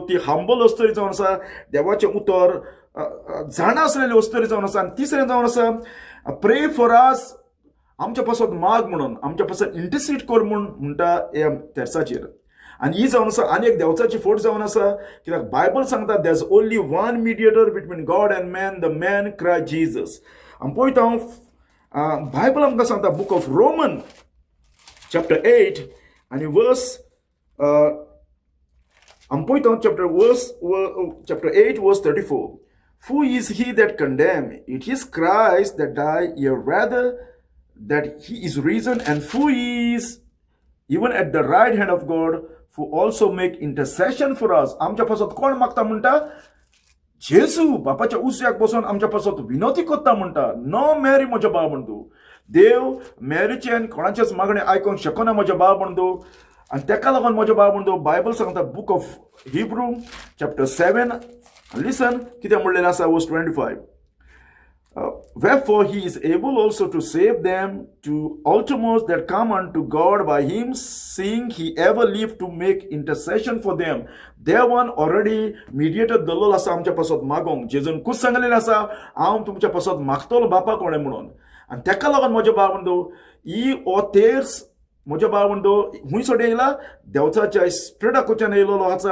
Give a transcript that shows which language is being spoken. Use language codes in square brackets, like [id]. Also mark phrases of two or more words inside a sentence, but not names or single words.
[kok] ती हंबल वस्तरी जावन आसा. देवाचें उतर जाणा आसलेली वस्तरी जावन आसा. आनी तिसरें जावन आसा [en] pray for us, [kok] आमच्या पासत माग म्हणून, आमच्या पासत इंटरसीड कर म्हूण म्हणटा हे तेर्साचेर. आनी ही जावन आसा आनी एक देवचाची फट जावन आसा. कित्याक बायबल सांगता [en] there is only one mediator between God and man, the man Christ Jesus. [kok] आमी पळयता बायबल आमकां सांगता [en] book of Roman chapter 8 [kok] आनी वर्स आमी पळयता [en] chapter 8 verse 34. Who is he that condemn? It is Christ that died, yea rather that he is risen, and who is even at the right hand of God, who also make intercession for us. [kok] आमच्या पासत कोण मागता म्हणटा जेजू बापाच्या उस्याक बसून आमच्या पासत विनोती कोत्ता म्हणटा. नो मॅरी म्हज्या भाव बंधू. देव मॅरीचे आनी कोणाचेच मागणे आयकूंक शकना म्हज्या भाव बंधू. आनी ताका लागून म्हज्या भाव बंधू बायबल सांगता [en] book of Hebrew chapter 7 listen [kok] कितें म्हणलेलें आसा वर्स 25. [en] Wherefore he is able also to save them to uttermost that come unto God by him, seeing he ever lived to make intercession for them. [kok] देवान [en] already mediator [kok] दवरलेलो आसा आमच्या पासत मागोंक. जेजून खूब सांगलेलें आसा हांव तुमच्या पासत मागतलो बापा कोणें म्हणून. आनी ताका लागून म्हजे भाव बंधू ही ओ तेर्स म्हजे भाव बंधू हुंयसर येयला देवचाच्या स्पिरिटाकडच्यान येयलेलो आसा.